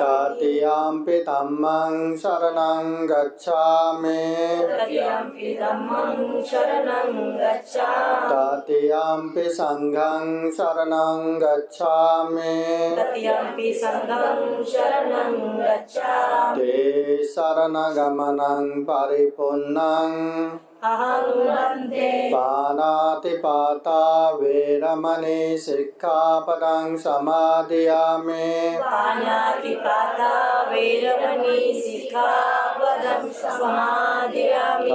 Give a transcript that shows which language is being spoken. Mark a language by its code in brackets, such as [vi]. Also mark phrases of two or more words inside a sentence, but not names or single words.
[pi] तृतीयम्पि धम्मं शरणं गच्छामि तृतीयम्पि धम्मं शरणं गच्छामि तृतीयम्पि संघं शरणं गच्छामि तृतीयम्पि संघं शरणं गच्छामि ते शरणगमनं परिपूर्णं अहं वन्दे पानातिपाता वेरमणि सिक्खापदं समादयामि पाणातिपाता वैरमणि सिक्खापदं समादयामि